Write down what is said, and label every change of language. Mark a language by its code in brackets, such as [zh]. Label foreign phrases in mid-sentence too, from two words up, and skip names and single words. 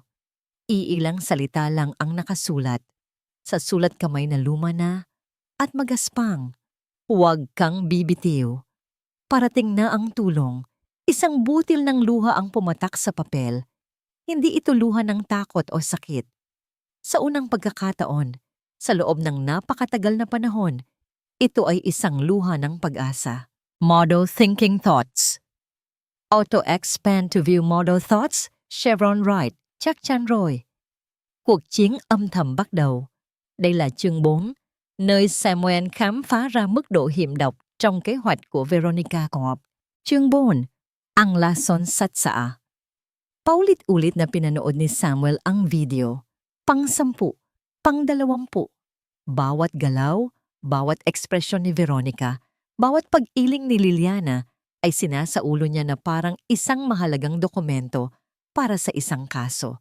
[tl] Iilang salita lang ang nakasulat. Sa sulat kamay na luma na at magaspang, "Huwag kang bibitiw. Parating na ang tulong." Isang butil ng luha ang pumatak sa papel. Hindi ito luha ng takot o sakit. Sa unang pagkakataon, sa loob ng napakatagal na panahon, ito ay isang luha ng pag-asa. [en] Model Thinking Thoughts. Auto-expand to view model thoughts, Chevron right, [vi] chắc chắn rồi. Cuộc chiến âm thầm bắt đầu. Đây là chương 4, nơi Samuel khám phá ra mức độ hiểm độc trong kế hoạch của Veronica Corp. Chương 4, [tl] ang lason satsa. Paulit-ulit na pinanood ni Samuel ang video. Pang-10, pang-20. Bawat galaw, bawat ekspresyon ni Veronica, bawat pag-iling ni Liliana ay sinasaulo niya na parang isang mahalagang dokumento para sa isang kaso.